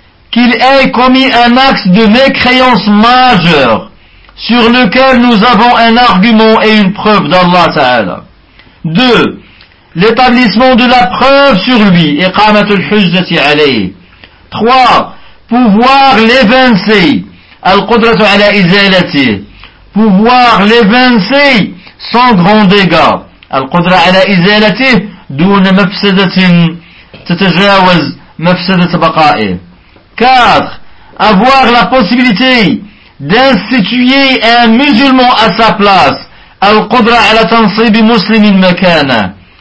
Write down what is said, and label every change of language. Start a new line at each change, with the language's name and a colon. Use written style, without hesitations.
French: Qu'il ait commis un acte de mécréance majeure sur lequel nous avons un argument et une preuve d'Allah Ta'ala. 2. L'établissement de la preuve sur lui,
Arabic: iqamat al-hujjati alayh.
French: 3. Pouvoir l'évincer,
Arabic: al-qudratu ala izalati.
French: Pouvoir l'évincer sans grand dégât.
Arabic: القدرة على إزالته دون مفسدة تتجاوز مفسدة بقائه.
French: 4. Avoir la possibilité d'instituer un musulman à sa place.
Arabic: القدرة على تنصيب مسلم مكانه.